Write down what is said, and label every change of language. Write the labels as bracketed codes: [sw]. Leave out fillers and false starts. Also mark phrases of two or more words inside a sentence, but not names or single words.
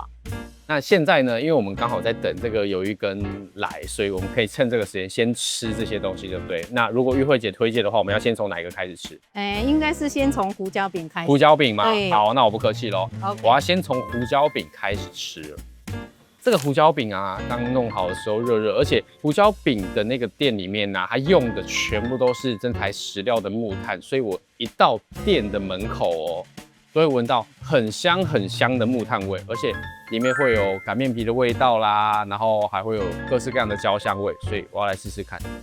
[zh] 那現在呢，因為我們剛好在等這個魷魚羹來，所以我們可以趁這個時間先吃這些東西，對不對？那如果玉慧姐推薦的話，我們要先從哪一個開始吃？應該是先從胡椒餅開始。胡椒餅嗎？對。好，那我不客氣咯。 [en] Okay. [zh] 我要先從胡椒餅開始吃了。這個胡椒餅啊，剛弄好的時候熱熱，而且胡椒餅的那個店裡面呢，它用的全部都是真材實料的木炭，所以我一到店的门口哦，都會聞到很香很香的木炭味，而且裡面會有擀麵皮的味道啦，然後還會有各式各樣的焦香味，所以我要來試試看。